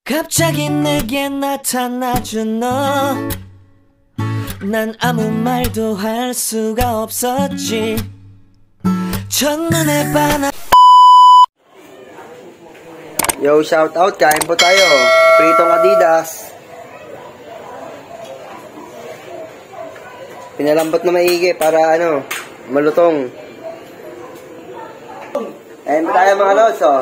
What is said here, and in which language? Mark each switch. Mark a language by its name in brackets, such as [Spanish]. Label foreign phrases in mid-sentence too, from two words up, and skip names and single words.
[Korean] 갑자기 내게 나타나준 너, 난 아무 말도 할 수가 없었지. 첫눈에 반한. [Filipino] Yo, [English] shout out, [Filipino] kain po tayo. Pritong Adidas. Pinalambot na maigi para malutong. Kain po tayo mga lods, oh.